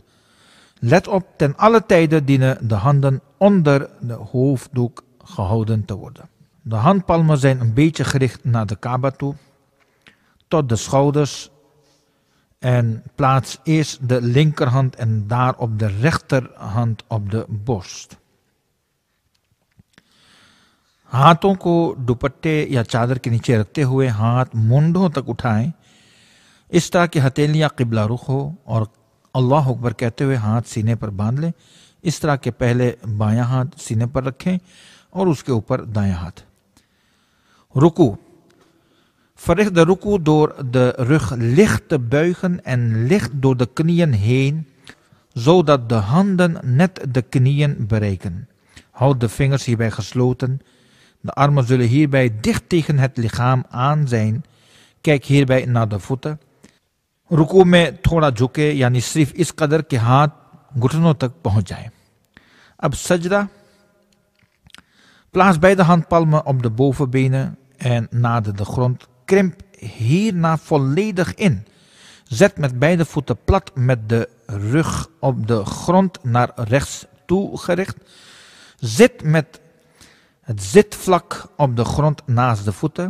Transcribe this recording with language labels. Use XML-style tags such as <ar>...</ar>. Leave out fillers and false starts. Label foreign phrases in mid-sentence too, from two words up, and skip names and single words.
<nl>Let op, ten alle tijde dienen de handen onder de hoofddoek gehouden te worden. De handpalmen zijn een beetje gericht naar de Kaaba toe, tot de schouders. En plaats eerst de linkerhand en daarop de rechterhand op de borst.</nl> <hns>हाथों को दुपट्टे या चादर के नीचे रखते हुए हाथ मुंडों तक उठाएं। इस तरह की हथेलियां किबला रुख हो और</hns> <ar>الله أكبر</ar> <hns>कहते हुए हाथ सीने पर बांध लें। इस तरह के पहले बायां हाथ सीने पर रखें और उसके ऊपर दायां हाथ। रुकू।</hns> <nl>Verricht de ruku door de rug licht te buigen en licht door de knieën heen, zodat de handen net de knieën bereiken. Houd de vingers hierbij gesloten. De armen zullen hierbij dicht tegen het lichaam aan zijn. Kijk hierbij naar de voeten.</nl> <hns>रुकू में थोड़ा झुके यानी सिर्फ इस कदर के हाथ घुटनों तक पहुंच जाए. अब सजदा.</hns> <nl>Plaats beide handpalmen op de bovenbenen en nader de grond. Krimp hierna volledig in. Zet met beide voeten plat met de rug op de grond naar rechts toe gericht. Zit met het zitvlak op de grond naast de voeten.</nl>